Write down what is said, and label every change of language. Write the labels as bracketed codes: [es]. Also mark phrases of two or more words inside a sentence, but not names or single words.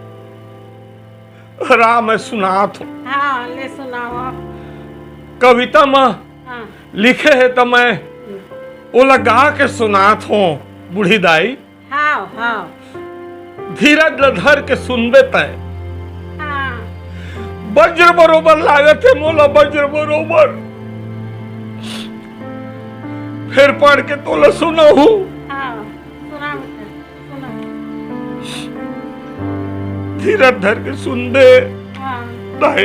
[hne] राम मैं सुनात हूँ। हाँ ले सुनाओ। कविता में हाँ लिखे है तो मैं वो लगा के सुनात हूँ बूढ़ी दाई। हाँ हाँ धीरज धर के सुनबे तय हाँ वज्र बरोबर लागत है मोला वज्र बरोबर। फिर पढ़ के तोला सुना हूँ। हाँ सुना बेटा सुना। धीरज धर के सुन दे हाँ दाई।